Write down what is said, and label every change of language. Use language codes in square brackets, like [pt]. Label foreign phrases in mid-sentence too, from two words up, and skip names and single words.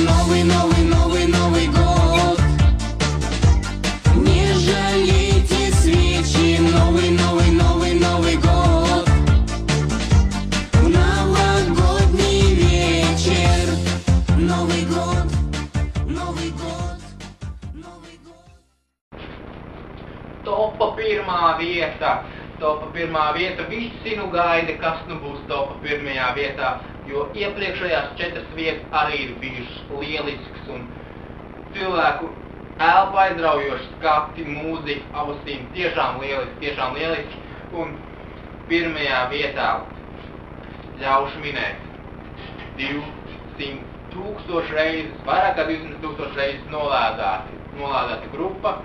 [ru] Новый, новый, новый, Новый год не жалейте свечи. Новый, новый, новый, Новый год в новогодний вечер. Новый год, Новый год, Новый год. [lv] Topa pirmā vieta, visi nu gaida, kas nu būs topa pirmajā vietā, jo iepriekšējās 4 vietas arī ir bijušas lielisks un cilvēku elpu aizraujoši skati, mūzika, ausīm, tiešām lieliski, un pirmajā vietā ļaušu minēt 200,000 reizes, vairāk kā 200,000 reizes nolādēta grupa.